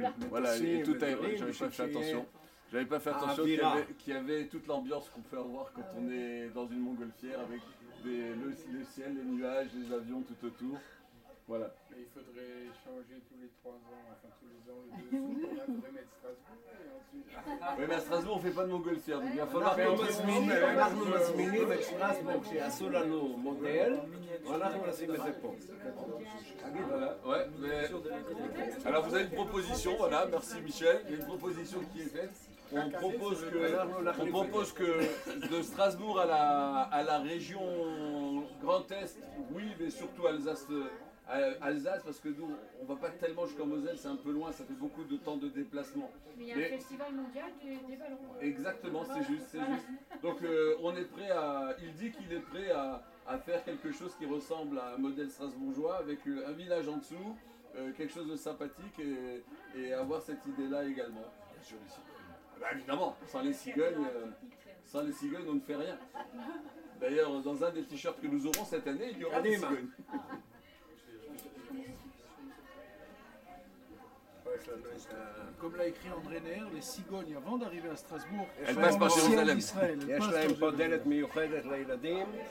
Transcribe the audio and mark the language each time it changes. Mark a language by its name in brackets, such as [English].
[French] Voilà, et tout j'avais pas fait attention. J'avais pas fait attention qu'il y avait toute l'ambiance qu'on peut avoir quand on est dans une montgolfière avec le ciel, les nuages, les avions tout autour. Voilà. Mais il faudrait changer tous les 3 ans, enfin tous les ans, le dessous. Il faudrait mettre Strasbourg et ensuite. Oui, mais à Strasbourg, on ne fait pas de montgolfière, donc il va falloir [Hebrew] אנחנו מזמינים את שטרסבורג שיעשו לנו מודל, ואנחנו נשים את זה פה. [French] Voilà, ouais, mais... Alors vous avez une proposition, voilà, merci Michel, il y a une proposition qui est faite. On propose que de Strasbourg à la région Grand Est, oui, mais surtout Alsace, parce que nous, on ne va pas tellement jusqu'en Moselle, c'est un peu loin, ça fait beaucoup de temps de déplacement. Mais il y a un festival mondial des ballons. Exactement, c'est juste. Donc on est prêt il dit qu'il est prêt à faire quelque chose qui ressemble à un modèle strasbourgeois avec un village en dessous, quelque chose de sympathique et avoir cette idée-là également. Bien sûr, les cigognes. Bah, évidemment, sans les cigognes, on ne fait rien. D'ailleurs, dans un des t-shirts que nous aurons cette année, il y aura des cigognes. Comme l'a écrit André Neher, les cigognes avant d'arriver à Strasbourg, elles passent par Jérusalem. [Hebrew] יש להם פה דלת מיוחדת לילדים.